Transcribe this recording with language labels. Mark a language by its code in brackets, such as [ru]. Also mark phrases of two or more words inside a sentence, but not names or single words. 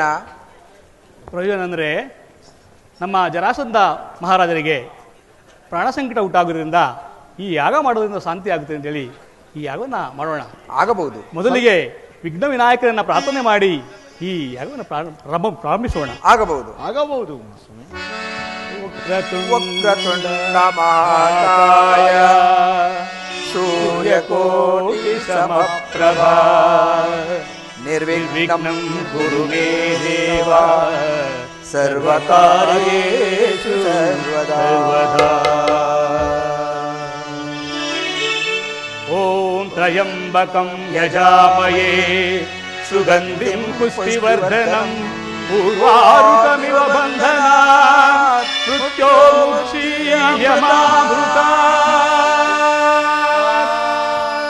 [kn] ಪ್ರಯೋಜನ ಅಂದರೆ ನಮ್ಮ ಜರಾಸಂಧ ಮಹಾರಾಜರಿಗೆ ಪ್ರಾಣ ಸಂಕಟ ಉಂಟಾಗುವುದರಿಂದ ಈ ಯಾಗ ಮಾಡೋದ್ರಿಂದ ಶಾಂತಿ ಆಗುತ್ತೆ ಅಂತೇಳಿ ಈ ಯಾಗವನ್ನು ಮಾಡೋಣ. ಆಗಬಹುದು. ಮೊದಲಿಗೆ ವಿಘ್ನ ವಿನಾಯಕರನ್ನ ಪ್ರಾರ್ಥನೆ ಮಾಡಿ ಈ ಯಾಗವನ್ನು ಪ್ರಾರಂಭಿಸೋಣ. ಆಗಬಹುದು. ಆಗಬಹುದು. [sa] ವಕ್ರತುಂಡ ಮಹಾಕಾಯ ಸೂರ್ಯಕೋಟಿ ಸಮಪ್ರಭಾ ನಿರ್ವಿಘ್ನಂ ಕುರು ಮೇ ದೇವ ಸರ್ವಕಾರ್ಯೇಷು ಸರ್ವದಾ. ಓಂ ತ್ರಯಂಬಕಂ ಯಜಾಮಯೇ ಸುಗಂಧಿಂ ಪುಷ್ಟಿವರ್ಧನಂ ಪೂರ್ವಾರುಕಮಿವ ಬಂಧನಾತ್ ಮೃತ್ಯೋರ್ಮುಕ್ಷೀಯಮಾಮೃತಾತ್.